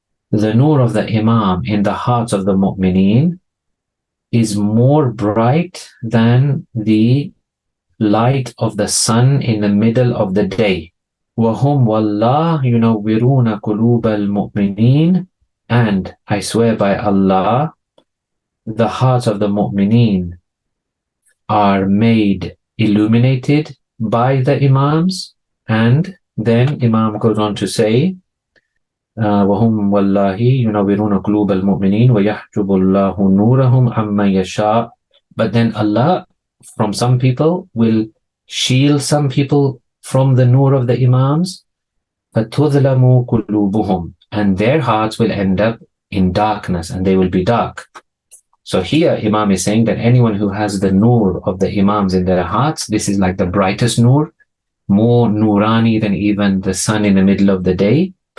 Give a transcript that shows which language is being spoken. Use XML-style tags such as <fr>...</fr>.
<en>The nur of the Imam in the hearts of the mu'mineen is more bright than the light of the sun in the middle of the day.</en> <ar>وَهُمْ وَاللَّهِ يُنَوِّرُونَ قُلُوبَ الْمُؤْمِنِينَ.</ar> <en>And I swear by Allah, the hearts of the mu'mineen are made illuminated by the Imams. And then Imam goes on to say,</en> <ar>وَهُمْ وَاللَّهِ يُنَوِّرُونَ قُلُوبَ الْمُؤْمِنِينَ وَيَحْجُبُ اللَّهُ نُورَهُمْ عَمَّن يَشَاءُ.</ar> <en>But then Allah, from some people, will shield some people from the nur of the Imams.</en> <ar>فَتُظْلَمُ قُلُوبُهُمْ.</ar> <en>And their hearts will end up in darkness, and they will be dark. So here Imam is saying that anyone who has the nur of the Imams in their hearts, this is like the brightest nur, more nurani than even the sun in the middle of the day.</en>